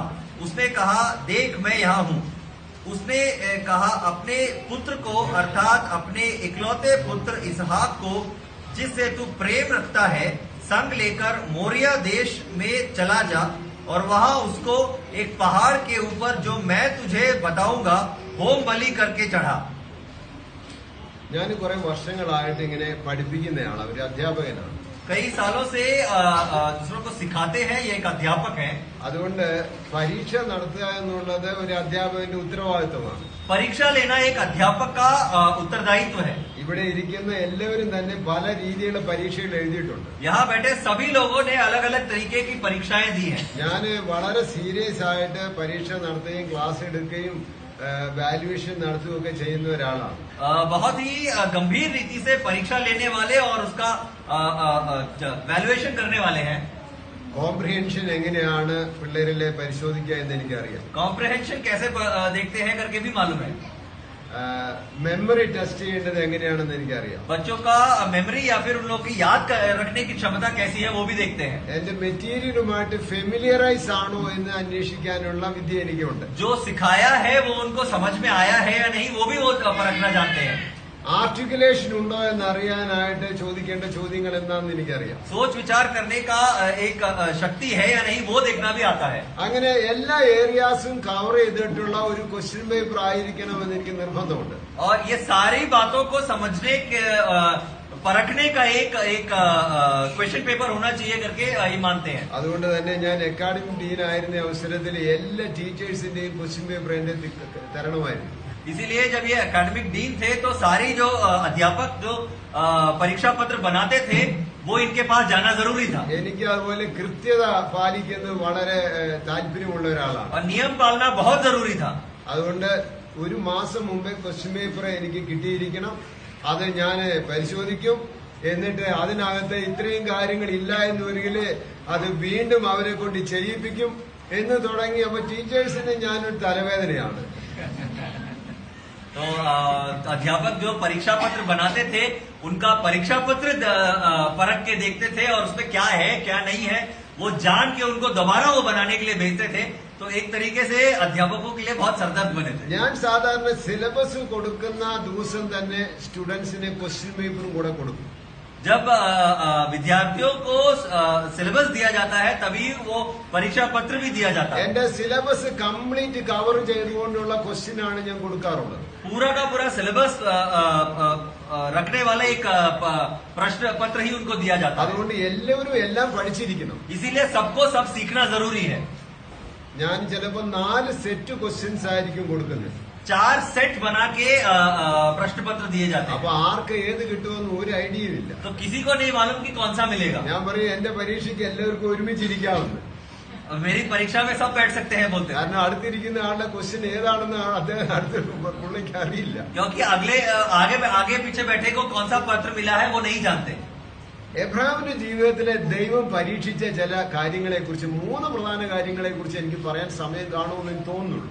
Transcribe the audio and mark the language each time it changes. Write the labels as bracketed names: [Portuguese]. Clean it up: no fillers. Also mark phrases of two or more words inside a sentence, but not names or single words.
[Hindi] उसने कहा, देख मैं यहाँ हूँ. उसने कहा, अपने पुत्र को अर्थात अपने इकलौते पुत्र इसहाक को जिससे तू प्रेम रखता है संग लेकर मोरिया देश में चला जा और वहां उसको एक पहाड़ के ऊपर जो मैं तुझे बताऊंगा होम बलि करके चढ़ा. [Malayalam] ഞാൻ കുറെ വർഷങ്ങളായിട്ട് ഇങ്ങനെ പഠിപ്പിക്കുന്നതാണ്, ഒരു അധ്യാപകനാണ്. [Hindi] कई सालों से दूसरों को सिखाते हैं, ये एक अध्यापक हैं. [Malayalam] അതുകൊണ്ട് പരീക്ഷ നടത്തുക എന്നുള്ളത് ഒരു അധ്യാപകന്റെ ഉത്തരവാദിത്വമാണ്. [Hindi] परीक्षा लेना एक अध्यापक का उत्तरदायित्व है. [Malayalam] ഇവിടെ ഇരിക്കുന്ന എല്ലാവരും തന്നെ പല രീതിയിലുള്ള പരീക്ഷകൾ എഴുതിയിട്ടുണ്ട്. [Hindi] यहाँ बैठे सभी लोगों ने अलग अलग तरीके की परीक्षाएं दी हैं. [Malayalam] ഞാൻ വളരെ സീരിയസ് ആയിട്ട് പരീക്ഷ നടത്തുകയും ക്ലാസ് എടുക്കുകയും വാല്യുവേഷൻ നടത്തുകയൊക്കെ ചെയ്യുന്ന ഒരാളാണ്. [Hindi] बहुत ही गंभीर रीति से परीक्षा लेने वाले और उसका वैल्यूएशन करने वाले हैं. [Malayalam] കോംപ്രിഹെൻഷൻ എങ്ങനെയാണ് പിള്ളേരിലെ പരിശോധിക്കുക എന്ന് എനിക്കറിയാം. [Hindi] कॉम्प्रिहेंशन कैसे देखते हैं करके भी मालूम है. [English] memory test [Malayalam] ചെയ്യേണ്ടത് എങ്ങനെയാണെന്ന് എനിക്കറിയാം. [Hindi] बच्चों का मेमोरी या फिर उन लोगों की याद रखने की क्षमता कैसी है वो भी देखते हैं. [Malayalam] എന്റെ മെറ്റീരിയലുമായിട്ട് ഫെമിലിയറൈസ് ആണോ എന്ന് അന്വേഷിക്കാനുള്ള വിദ്യ എനിക്കുണ്ട്. [Hindi] जो सिखाया है वो उनको समझ में आया है या नहीं वो भी वो परखना जानते हैं. [Malayalam] ആർട്ടിക്കുലേഷൻ ഉണ്ടോ എന്ന് അറിയാനായിട്ട് ചോദിക്കേണ്ട ചോദ്യങ്ങൾ എന്താണെന്ന് എനിക്കറിയാം. [Hindi] सोच विचार करने का एक शक्ति है या नहीं वो देखना भी आता है. [Malayalam] അങ്ങനെ എല്ലാ [English] areas cover [Malayalam] ചെയ്തിട്ടുള്ള ഒരു [English] question paper [Malayalam] ആയിരിക്കണമെന്ന് എനിക്ക് നിർബന്ധമുണ്ട്. [Hindi] और ये सारी बातों को समझने के परखने का एक [English] question paper [Hindi] होना चाहिए करके ये मानते हैं. [Malayalam] അതുകൊണ്ട് തന്നെ ഞാൻ [English] academic dean [Malayalam] ആയിരുന്ന അവസരത്തിൽ എല്ലാ ടീച്ചേഴ്സിന്റെയും [English] question paper [Malayalam] എന്റെ തരണമായിരുന്നു. [Hindi] इसीलिए जब ये [English] academic dean [Hindi] थे तो सारी जो अध्यापक जो परीक्षा पत्र बनाते थे वो इनके पास जाना जरूरी था. [Malayalam] എനിക്ക് അതുപോലെ കൃത്യത പാലിക്കുന്നത് വളരെ താല്പര്യമുള്ള ഒരാളാണ്. [Hindi] और नियम पालना बहुत जरूरी था. [Malayalam] അതുകൊണ്ട് ഒരു മാസം മുമ്പേ [English] question paper [Malayalam] എനിക്ക് കിട്ടിയിരിക്കണം. അത് ഞാൻ പരിശോധിക്കും. എന്നിട്ട് അതിനകത്ത് ഇത്രയും കാര്യങ്ങൾ ഇല്ല എന്ന് വരികിൽ അത് വീണ്ടും അവരെ കൊണ്ട് ചെയ്യിപ്പിക്കും എന്ന് തുടങ്ങി. അപ്പൊ ടീച്ചേഴ്സിന് ഞാനൊരു തലവേദനയാണ്. [Hindi] तो अध्यापक जो परीक्षा पत्र बनाते थे उनका परीक्षा पत्र परख के देखते थे और उसमें क्या है क्या नहीं है वो जान के उनको दोबारा वो बनाने के लिए भेजते थे. तो एक तरीके से अध्यापकों के लिए बहुत सरदर्द बने थे. [Malayalam] ഞാൻ സാധാരണ സിലബസ് കൊടുക്കുന്ന ദിവസം തന്നെ സ്റ്റുഡൻസിന് [English] question paper [Malayalam] കൂടെ കൊടുക്കും. [Hindi] जब विद्यार्थियों को सिलेबस दिया जाता है तभी वो परीक्षा पत्र भी दिया जाता है. [Malayalam] എന്റെ [English] syllabus complete cover [Malayalam] ചെയ്തുകൊണ്ടുള്ള ക്വസ്റ്റ്യൻ ആണ് ഞാൻ കൊടുക്കാറുള്ളത്. [Hindi] पूरा का पूरा सिलेबस रखने वाला एक प्रश्न पत्र ही उनको दिया जाता है. [Malayalam] അതുകൊണ്ട് എല്ലാവരും എല്ലാം പഠിച്ചിരിക്കണം. [Hindi] इसीलिए सबको सब सीखना जरूरी है. [Malayalam] ഞാൻ ചിലപ്പോൾ 4 [English] set questions [Malayalam] ആയിരിക്കും കൊടുക്കുന്നത്. [Hindi] 4 सेट बना के प्रश्न पत्र दिए जाते [Malayalam] അപ്പൊ [Hindi] हैं. [Malayalam] ആർക്ക് ഏത് കിട്ടുമെന്ന് ഒരു ഐഡിയയും ഇല്ല. [Hindi] तो किसी को नहीं मालूम कि कौन सा मिलेगा. [Malayalam] ഞാൻ പറയും എന്റെ പരീക്ഷയ്ക്ക് എല്ലാവർക്കും ഒരുമിച്ചിരിക്കാവുന്നു. [Hindi] मेरी परीक्षा में सब बैठ सकते हैं बोलते हैं. [Malayalam] കാരണം അടുത്തിരിക്കുന്ന ആളുടെ ക്വസ്റ്റ്യൻ ഏതാണെന്ന് അദ്ദേഹം അടുത്ത പുള്ളിക്ക് അറിയില്ല. [Hindi] क्योंकि आगे पीछे बैठे को कौन सा पत्र मिला है वो नहीं जानते. [Malayalam] എബ്രഹാമിന്റെ ജീവിതത്തിലെ ദൈവം പരീക്ഷിച്ച ചില കാര്യങ്ങളെക്കുറിച്ച് 3 പ്രധാന കാര്യങ്ങളെക്കുറിച്ച് എനിക്ക് പറയാൻ സമയം കാണുമെന്ന് എനിക്ക് തോന്നുന്നുള്ളൂ.